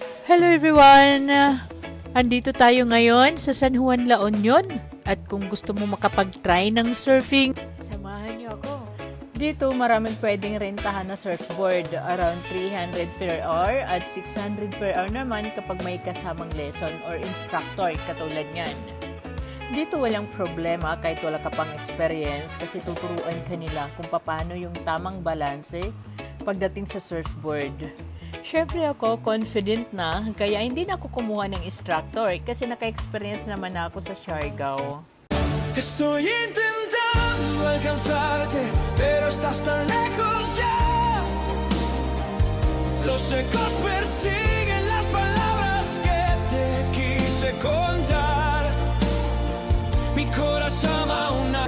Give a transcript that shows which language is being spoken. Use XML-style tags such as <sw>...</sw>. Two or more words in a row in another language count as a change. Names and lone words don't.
<en>Hello everyone!</en> <tl>Andito tayo ngayon sa San Juan, La Union. At kung gusto mo makapag-try ng surfing, samahan niyo ako. Dito maraming pwedeng rentahan na surfboard.</tl> <en>Around 300 per hour</en> <tl>at</tl> <en>600 per hour</en> <tl>naman kapag may kasamang</tl> <en>lesson or instructor</en> <tl>katulad niyan. Dito walang problema kahit wala ka pang experience kasi tuturuan ka nila kung paano yung tamang balanse pagdating sa surfboard. Siyempre ako, confident na, kaya hindi na ako kumuha ng instructor kasi naka-experience naman ako sa Siargao.</tl> <es>Estoy intentando alcanzarte, pero estás tan lejos ya. Los ecos persiguen las palabras que te quise contar. Mi corazón aún no.</es>